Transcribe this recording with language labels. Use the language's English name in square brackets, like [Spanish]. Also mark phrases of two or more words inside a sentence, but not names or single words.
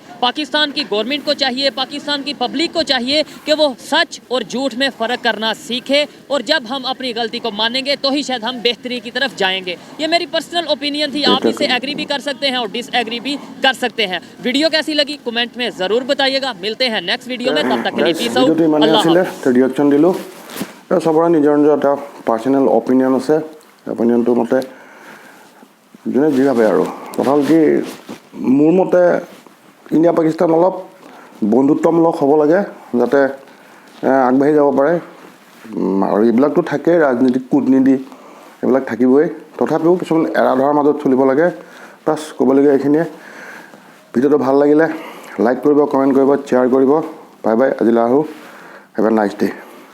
[Urdu] پاکستان کی گورنمنٹ کو چاہیے، پاکستان کی پبلک کو چاہیے کہ وہ سچ اور جھوٹ میں فرق کرنا سیکھے، اور جب ہم اپنی غلطی کو مانیں گے تو ہی شاید ہم بہتری کی طرف جائیں گے. یہ میری [English] personal opinion [Urdu] تھی، آپ اسے ایگری بھی کر سکتے ہیں اور ڈس ایگری بھی کر سکتے ہیں. ویڈیو کیسی لگی کمنٹ میں ضرور بتائیے گا۔ ملتے ہیں [English] next video [Urdu] میں، تب تک کے لیے [English] peace out. [Urdu] اللہ حافظ. [Assamese] ৰিএকশ্বন দিলো সবৰে নিজৰ নিজৰ এটা [English] personal opinion [Assamese] আছে অপিনিয়নটো মতে যোনে যি ভাবে আৰু কথা হ'ল কি মোৰ মতে ইণ্ডিয়া পাকিস্তান অলপ বন্ধুত্বমূলক হ'ব লাগে যাতে আগবাঢ়ি যাব পাৰে আৰু এইবিলাকতো থাকেই ৰাজনীতিক কূটনীতি এইবিলাক থাকিবই তথাপিও কিছুমান এৰা ধৰাৰ মাজত চলিব লাগে বাছ ক'বলগীয়া এইখিনিয়ে ভিডিঅ'টো ভাল লাগিলে লাইক কৰিব কমেণ্ট কৰিব শ্বেয়াৰ কৰিব [English] bye bye [Assamese] আজিলৈ আহোঁ [English] have a nice day